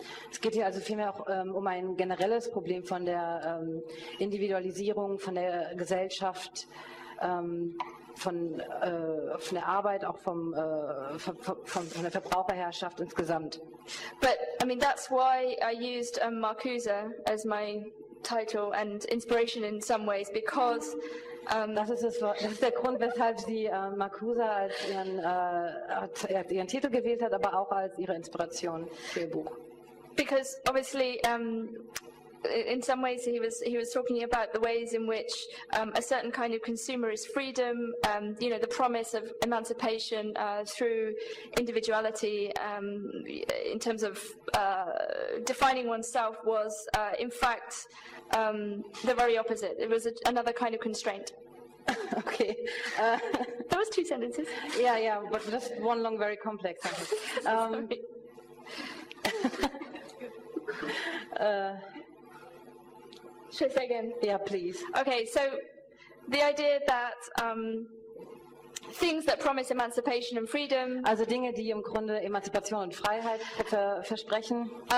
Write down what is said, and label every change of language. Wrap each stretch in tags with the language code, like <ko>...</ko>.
<de>Es geht hier also vielmehr auch um ein generelles Problem von der Individualisierung, von der Gesellschaft, von der Arbeit, auch vom von der Verbraucherherrschaft insgesamt.</de> <en>But I mean, that's why I used Marcuse as my title and inspiration in some ways, because</en> <de>das ist der Grund, weshalb sie Marcuse als ihren Titel gewählt hat, aber auch als ihre Inspiration für ihr Buch.</de> <en>Because obviously in some ways he was talking about the ways in which a certain kind of consumerist freedom, you know, the promise of emancipation through individuality, in terms of defining oneself, was in fact the very opposite. It was another kind of constraint. Okay. That was two sentences. Yeah, but just one long, very complex sentence. Should I say again? Yeah, please. Okay, so the idea that things that promise emancipation and freedom,</en> <de>also Dinge, die im Grunde Emanzipation und Freiheit versprechen,</de>